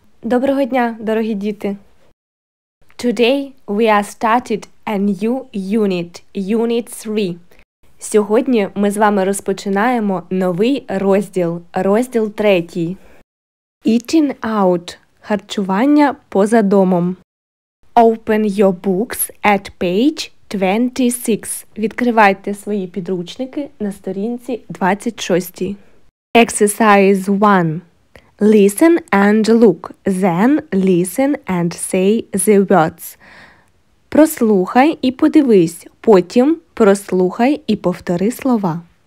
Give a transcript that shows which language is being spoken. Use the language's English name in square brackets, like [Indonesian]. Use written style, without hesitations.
[Ukrainian] Доброго дня, дорогі діти. [English] Today we are started a new unit, Unit 3. [Ukrainian] Сьогодні ми з вами розпочинаємо новий розділ, розділ 3. [English] Eating out [Ukrainian] – харчування поза домом. [English] Open your books at page 26. [Ukrainian] Відкривайте свої підручники на сторінці 26. [English] Exercise 1. Listen and look, then listen and say the words. [Ukrainian] Прослухай і подивись, потім прослухай і повтори слова.